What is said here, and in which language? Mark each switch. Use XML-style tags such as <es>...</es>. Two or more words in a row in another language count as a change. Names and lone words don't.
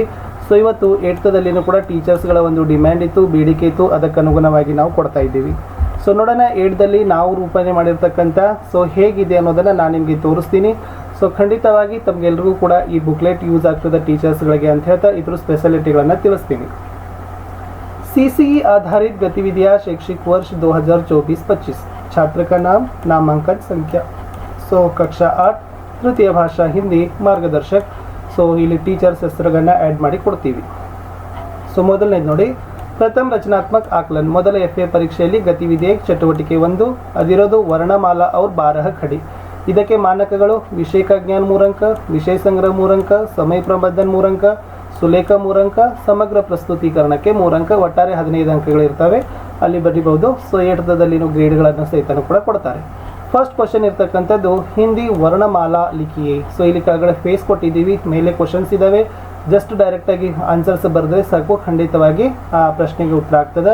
<kn>ಸೊ ಇವತ್ತು 8thದಲ್ಲಿನೂ ಕೂಡ ಟೀಚರ್ಸ್ಗಳ ಒಂದು ಡಿಮ್ಯಾಂಡ್ ಇತ್ತು, ಬೇಡಿಕೆ ಇತ್ತು, ಅದಕ್ಕೆ ಅನುಗುಣವಾಗಿ ನಾವು ಕೊಡ್ತಾ ಇದ್ದೀವಿ. ಸೊ ನೋಡೋಣ 8thದಲ್ಲಿ ನಾವು ರೂಪಣೆ ಮಾಡಿರ್ತಕ್ಕಂಥ ಸೊ ಹೇಗಿದೆ ಅನ್ನೋದನ್ನು ನಾನು ನಿಮಗೆ ತೋರಿಸ್ತೀನಿ. ಸೊ ಖಂಡಿತವಾಗಿ ತಮಗೆಲ್ರಿಗೂ ಕೂಡ ಈ</kn> <en>booklet use</en> <kn>ಆಗ್ತದೆ ಟೀಚರ್ಸ್ಗಳಿಗೆ ಅಂತ ಹೇಳ್ತಾ ಇದ್ರ ಸ್ಪೆಷಾಲಿಟಿಗಳನ್ನು ತಿಳಿಸ್ತೀನಿ.</kn> <hi>CCE आधारित गतिविधियाँ शैक्षिक वर्ष 2024-25 छात्र का नामांकन संख्या. ಸೊ कक्षा 8 तृतीय भाषा हिंदी मार्गदर्शक.</hi> <kn>ಸೊ ಇಲ್ಲಿ ಟೀಚರ್ಸ್ ಹೆಸರುಗಳನ್ನ ಆ್ಯಡ್ ಮಾಡಿ ಕೊಡ್ತೀವಿ. ಸೊ ಮೊದಲನೇದು ನೋಡಿ,</kn> <hi>प्रथम रचनात्मक आकलन.</hi> <kn>ಮೊದಲ FA ಪರೀಕ್ಷೆಯಲ್ಲಿ ಗತಿವಿಧಿ ಚಟುವಟಿಕೆ 1 ಅದಿರೋದು</kn> <hi>वर्णमाला और 12 खड़ी.</hi> <kn>ಇದಕ್ಕೆ ಮಾನಕಗಳು</kn> <hi>विषय का ज्ञान 3 अंक,</hi> <kn>ವಿಷಯ ಸಂಗ್ರಹ 3 अंक, ಸಮಯ ಪ್ರಬಂಧನ 3 अंक, ಸುಲೇಖ 3 अंक, ಸಮಗ್ರ ಪ್ರಸ್ತುತೀಕರಣಕ್ಕೆ 3 अंक, ಒಟ್ಟಾರೆ 15 ಅಂಕಗಳಿರ್ತವೆ. ಅಲ್ಲಿ ಬರೀಬಹುದು. ಸೊ 8thದಲ್ಲಿನೂ ಗ್ರೇಡ್ಗಳನ್ನು ಸಹಿತ ಕೂಡ ಕೊಡ್ತಾರೆ.</kn> <en>first question</en> <kn>ಇರ್ತಕ್ಕಂಥದ್ದು</kn> <hi>हिंदी वर्णमाला लिखिए.</hi> <kn>ಸೊ ಇಲ್ಲಿ ಕೆಳಗಡೆ ಫೇಸ್ ಕೊಟ್ಟಿದ್ದೀವಿ, ಮೇಲೆ ಕ್ವಶನ್ಸ್ ಇದ್ದಾವೆ. ಜಸ್ಟ್ ಡೈರೆಕ್ಟಾಗಿ ಆನ್ಸರ್ಸ್ ಬರೆದ್ರೆ ಸಾಕು, ಖಂಡಿತವಾಗಿ ಆ ಪ್ರಶ್ನೆಗೆ ಉತ್ತರ ಆಗ್ತದೆ.</kn>